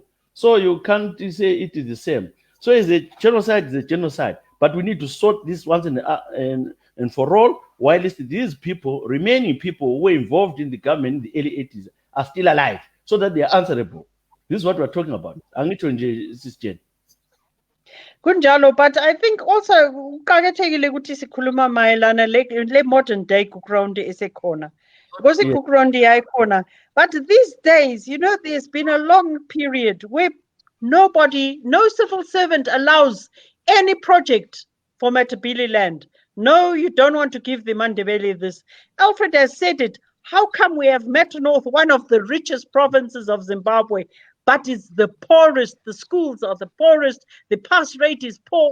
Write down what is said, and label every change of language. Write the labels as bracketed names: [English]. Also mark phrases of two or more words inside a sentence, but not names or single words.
[English] So you can't say it is the same. So it's a genocide, but we need to sort this once and for all, while these people, remaining people who were involved in the government in the early 80s are still alive, so that they are answerable. This is what we're talking about. [North Ndebele] Kunjalo, [English] but I think also [North Ndebele] kuqakathekile ukuthi sikhuluma mayelana le [English] modern day [North Ndebele] kuground esekhona. Because kuground yayikhona. [English] But these days, you know, there's been a long period where no civil servant allows any project for Matabeleland. No, you don't want to give the Mandebele this. Alfred has said it. How come we have Metro North, one of the richest provinces of Zimbabwe, but it's the poorest, the schools are the poorest, the pass rate is poor?